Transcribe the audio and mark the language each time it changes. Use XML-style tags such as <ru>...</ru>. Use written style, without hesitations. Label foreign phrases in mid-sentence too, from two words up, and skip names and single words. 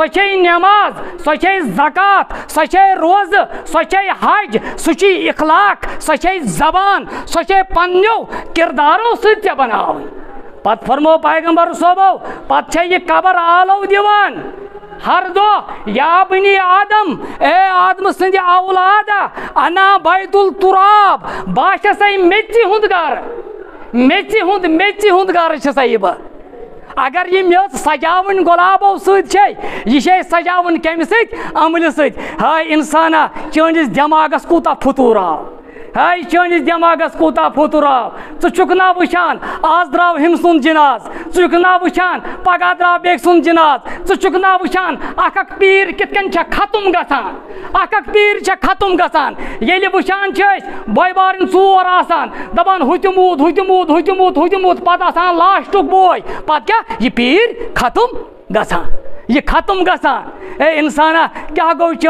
<ks>چھے نماز سۄ چھے زکات سۄ چھے روزٕ سۄ چھے حج سُہ چھے اخلاق سۄ چھے زبان سۄ چھے پننیو کردارو سۭتۍ ژےٚ بناوٕنۍ پتہٕ فرمو پیغمبر صٲبو پتہٕ چھے یہِ قبر آلو دِوان ہر دۄہ</ks> <ar>یا بنی آدم</ar> <ks>اے آدمہٕ سٕنٛدِ اولادہ</ks> <ar>انا بیت التراب</ar> <ks>بہٕ چھَسَے میٚژِ ہُنٛد گَرٕ میٚژِ ہُنٛد گَرٕ چھَسَے بہٕ اگر یہِ میٚژ سجاوٕنۍ گۄلابو سۭتۍ چھے یہِ چھے سجاوٕنۍ کَمہِ سۭتۍ عملہِ سۭتۍ ہاے اِنسانا چٲنِس دٮ۪ماغس کوٗتاہ فُتوٗر آو ہاے چٲنِس دٮ۪ماغس کوٗتاہ فُتوٗر آو ژٕ چھُکھ نا وٕچھان آز درٛاو ہُمہِ سُنٛد جِناز ژٕ چھُکھ نا وٕچھان پگاہ درٛاو بیٚکہِ سُنٛد جِناز ژٕ چھُکھ نا وٕچھان اکھ اکھ پیٖر کِتھ کٔنۍ چھےٚ ختم گژھان اکھ اکھ پیٖر چھےٚ ختم گژھان ییٚلہِ وٕچھان چھِ أسۍ بٲے بارٕنۍ ژور آسان دَپان ہُہ تہِ موٗد پتہٕ آسان لاسٹُک بوے پتہٕ کیٛاہ یہِ پیٖر ختم گژھان یہ ختم گژھان اے اِنسانا کیٛاہ گوٚو</ks>